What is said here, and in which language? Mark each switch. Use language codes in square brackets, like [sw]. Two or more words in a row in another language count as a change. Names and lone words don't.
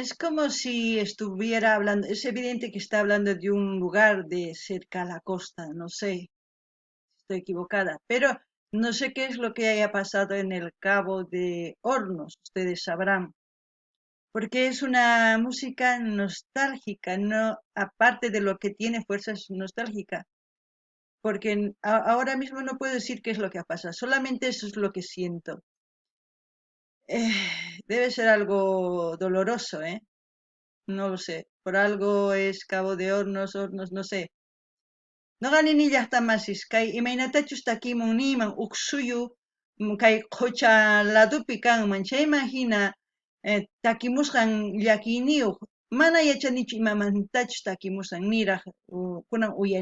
[es] como si estuviera hablando, es evidente que está hablando de un lugar de cerca a la costa, no sé, estoy equivocada, pero no sé qué es lo que haya pasado en el Cabo de Hornos, ustedes sabrán, porque es una música nostálgica, no, aparte de lo que tiene fuerza es nostálgica, porque ahora mismo no puedo decir qué es lo que ha pasado, solamente eso es lo que siento. Eh, Debe ser algo doloroso, ¿eh? No lo sé, por algo es Cabo de Hornos, Hornos, no sé. [qu] Noqani llaqtamasís kay imaynatachus takimun niman huk suyu kay qucha ladupi kanman chayman hina takimusqan llakiyniyuq mana yachanichu imamantachus takimusqan niraq kunan